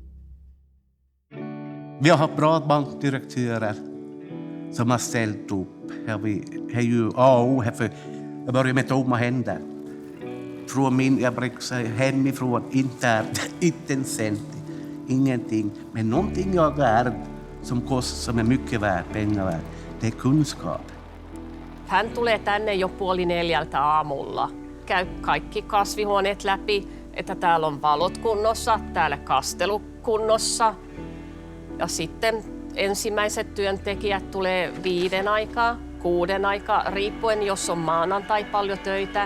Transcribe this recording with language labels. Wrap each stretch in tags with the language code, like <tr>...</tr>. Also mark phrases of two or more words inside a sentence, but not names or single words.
<sv>Vi har haft bra bankdirektörer som har ställt upp. Det är ju A och O här, för jag börjar med tomma händer. Jag brukar säga hemifrån, inte en cent, ingenting. Men någonting jag är som är mycket värd, pengar värd, det är kunskap.</sv> <fi>Hän tulee tänne jo 3:30 aamulla. Käy kaikki kasvihuoneet läpi, että täällä on valot kunnossa, täällä kastelu kunnossa. Ja sitten ensimmäiset työntekijät tulee 5 aikaa, 6 aikaa, riippuen jos on maanantai paljon töitä.</fi>